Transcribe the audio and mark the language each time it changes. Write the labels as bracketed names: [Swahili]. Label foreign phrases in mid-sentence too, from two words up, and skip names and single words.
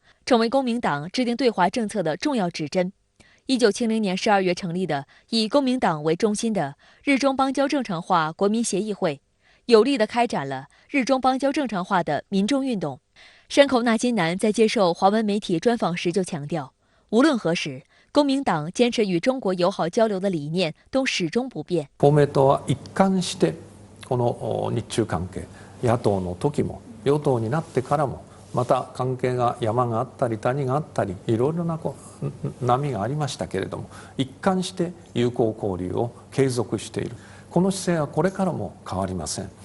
[Chinese] 成为公明党制定对华政策的重要指针。1970年12月成立的以公明党为中心的日中邦交正常化国民协议会，有力地开展了日中邦交正常化的民众运动。山口那金南在接受华文媒体专访时就强调，无论何时，公明党坚持与中国友好交流的理念都始終不變。 [Japanese] 公明党は一貫してこの日中関係、野党の時も与党になってからも。また関係が山があったり谷があったりいろいろな波がありましたけれども一貫して友好交流を継続しているこの姿勢はこれからも変わりません。